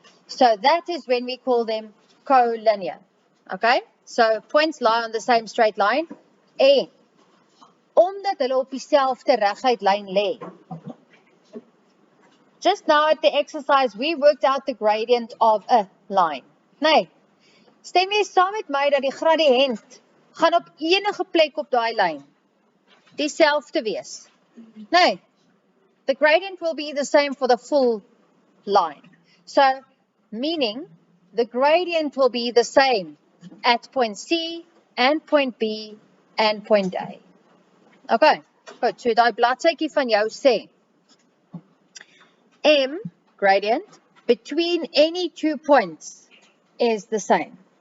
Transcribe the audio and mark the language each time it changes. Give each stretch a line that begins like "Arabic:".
English: So that is when we call them collinear. Okay? So points lie on the same straight line.
Afrikaans: En omdat hulle op dieselfde reguit lyn lê.
English: Just now at the exercise we worked out the gradient of a line.
Afrikaans: Nee. Stem jy saam met my dat die gradiënt gaan op enige plek op daai lyn dieselfde wees?
English: Nee. The gradient will be the same for the full line. So, meaning the gradient will be the same at point C and point B and point A.
Afrikaans: Okay, goed, so die bladsytjie van jou sê M, gradient,
English: between any two points is the same.